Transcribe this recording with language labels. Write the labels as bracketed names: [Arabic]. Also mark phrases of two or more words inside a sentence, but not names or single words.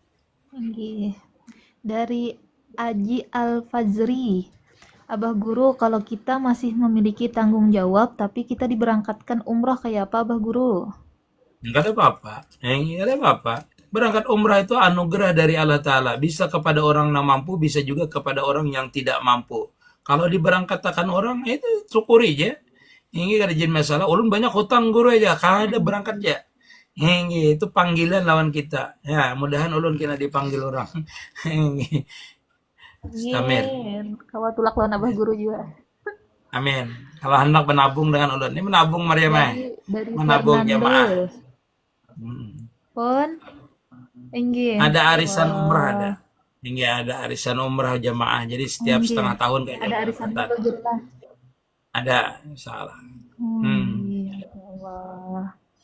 [Indonesian] Dari Aji Al-Fazri, Abah Guru, kalau kita masih memiliki tanggung jawab tapi kita diberangkatkan umroh kayak apa Abah Guru? Enggak ada apa-apa. Enggak ada apa-apa. Berangkat umrah itu anugerah dari [Arabic] الله تعالى. [Indonesian] Bisa kepada orang yang mampu, bisa juga kepada orang yang tidak mampu. Kalau diberangkatkan orang, itu syukuri aja. [Banjar] Ini kada jadi masalah. Ulun banyak hutang guru aja, kada berangkat aja. Itu panggilan lawan kita. Ya, mudahan ulun kena dipanggil orang. [Indonesian] Amin. [Banjar] Kawa tulak lawan Abah Guru juga. [Indonesian] Amin. Kalau hendak menabung dengan ulun, ini menabung Maryam. Dari Menabung Fernando. jamaah. Pon. Ada arisan umrah ada. Hingga ada arisan umrah jamaah. Jadi setiap setengah tahun kayak ada arisan itu jelas. Ada, insyaallah. Allah.